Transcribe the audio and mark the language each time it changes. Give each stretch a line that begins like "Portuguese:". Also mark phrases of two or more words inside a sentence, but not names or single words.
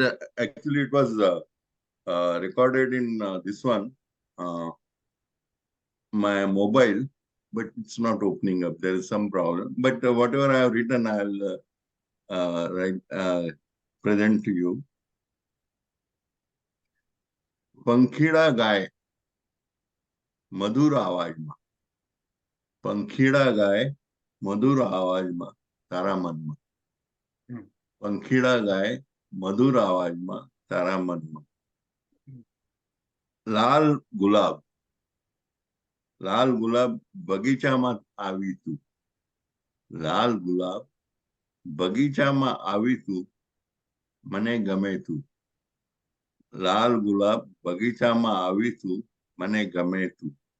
English: Actually, it was recorded in this one, my mobile, but it's not opening up. There is some problem. But whatever I have written, I'll present to you.
Gujarati: પંખીડા ગાય મધુર અવાજમાં પંખીડા ગાય મધુર અવાજમાં તારા મનમાં પંખીડા ગાય મધુર અવાજમાં તારા મનમાં લાલ ગુલાબ બગીચામાં આવી તું લાલ ગુલાબ બગીચામાં આવી તું મને ગમે તું લાલ ગુલાબ બગીચામાં આવી તું મને ગમે તું